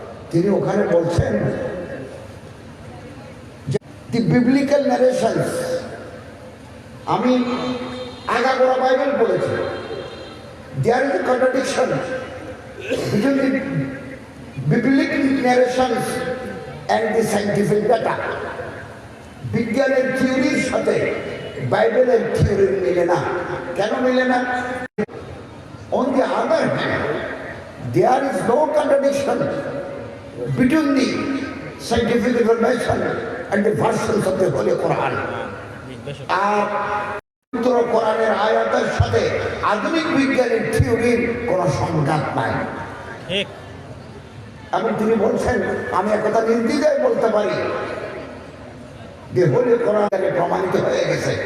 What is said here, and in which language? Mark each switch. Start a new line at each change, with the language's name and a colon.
Bangla: তিনি ওখানে বলছেন
English: the biblical narrations,
Bangla: আমি আগাগোড়া বাইবেল পড়েছি,
English: There is a contradiction between the biblical narrations and the scientific data.
Bangla: বিজ্ঞানের থিওরির সাথে বাইবেলের থিওরির মিলে না। কেন মিলে না?
English: On the other hand, there is no contradiction between the scientific information and the versions of the Holy Quran.
Bangla: আর পবিত্র কোরআনের আয়াতের সাথে আধুনিক বিজ্ঞানের থিওরির কোনো সংঘাত নাই। এবং তিনি বলছেন, আমি একথা নির্দ্বিধায় বলতে পারি যে হোলি কোরআনে প্রমাণিত হয়ে গেছে।